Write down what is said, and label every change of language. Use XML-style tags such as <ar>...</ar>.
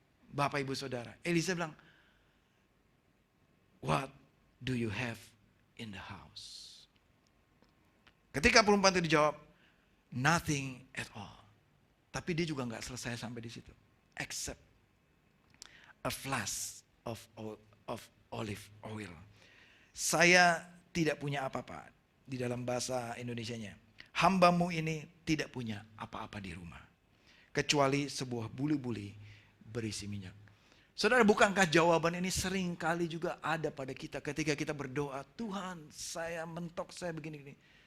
<id>Bapak ibu saudara, Elisa bilang,</id> <en>what do you have in the house?</en> <id>Ketika perempuan itu dijawab,</id> <en>nothing at all.</en> <id>Tapi dia juga nggak selesai sampai di situ.</id> <en>Except a flask of olive oil.</en> <id>Saya tidak punya apa-apa. Di dalam bahasa Indonesianya, hambamu ini tidak punya apa-apa di rumah. Kecuali sebuah buli-buli berisi minyak. Saudara, bukankah jawaban ini sering kali juga ada pada kita ketika kita berdoa, Tuhan saya mentok, saya begini-gini.</id>